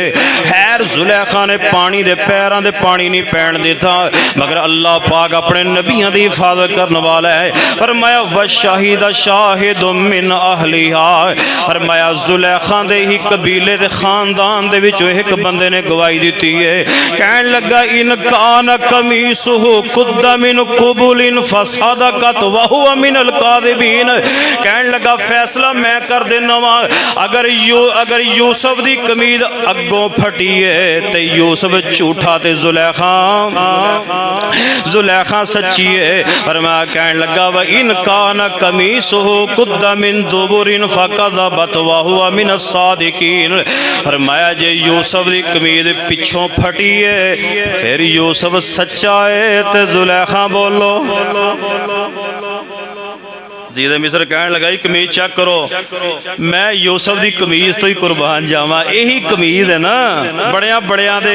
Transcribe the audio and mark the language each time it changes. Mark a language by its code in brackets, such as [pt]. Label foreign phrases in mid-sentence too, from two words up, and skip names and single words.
[pa] خیر زلیخا نے پانی دے پیراں دے پانی نہیں پین دتا مگر اللہ پاک اپنے نبیاں دی حفاظت کرنے والا ہے. [ar] فرمایا وشهد شاهد من أهلها [pa] فرمایا زلیخا دے ہی قبیلے دے خاندان دے وچوں اک بندے نے گواہی دتی ہے کہن لگا [ar] إن كان قميصه قد من قبل فصدقت وهو من الكاذبين [pa] کہن لگا فیصلہ میں کر دینا واں اگر یوسف دی قمیض اگوں پھٹی ہے تے یوسف جھوٹا تے زلیخا سچی ہے. فرمایا کہن لگا [ar] وإن كان قميصه قد من دبر فكذبت وهو من الصادقين [pa] فرمایا جے یوسف کی قمیض پچھوں پھٹی ہے فیر یوسف سچا ہے تے زلیخا بولو عزیز مصر کہن لگا قمیض چیک کرو میں یوسف کی قمیض توں ہی قربان جاواں یہی قمیض ہے نا وڈیاں وڈیاں دے